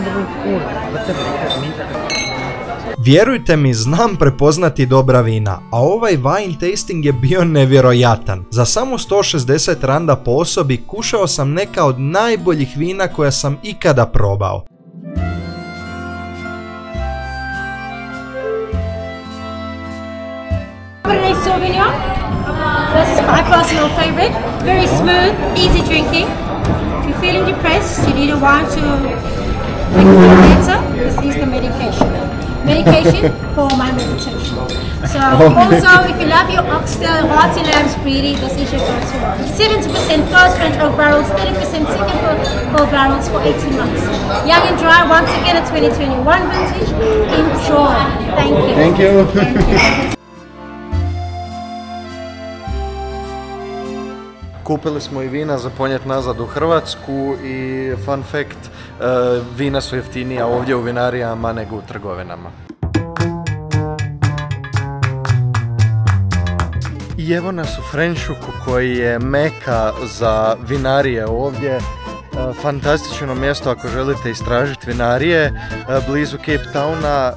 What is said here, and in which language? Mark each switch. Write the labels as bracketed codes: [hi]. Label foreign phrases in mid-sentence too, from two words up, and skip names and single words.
[hr] Vjerujte mi, znam prepoznati dobra vina, a ovaj [en] wine tasting [hr] je bio nevjerojatan. Za samo 160 randa po osobi kušao sam neka od najboljih vina koja sam ikada probao. [en] Cabernet Sauvignon. This is my personal favorite. Very smooth, easy drinking. If you're feeling depressed, you need a wine to make you feel better. This is the medication. Medication for my meditation. So also, if you love your oxtail, hearty lambs, breedy, this is your go-to wine. 70% first French oak barrels, 30% second oak barrels for 18 months. Young and dry, once again a 2021 vintage. Enjoy. Thank you. Thank you. Thank you. [hr] Kupili smo i vina za ponijeti nazad u Hrvatsku i [en] fun fact, [hr] vina su jeftinija ovdje u vinarijama nego u trgovinama. I evo nas u Frenšuku koji je meka za vinarije ovdje. Fantastično mjesto ako želite istražiti vinarije blizu Cape Towna.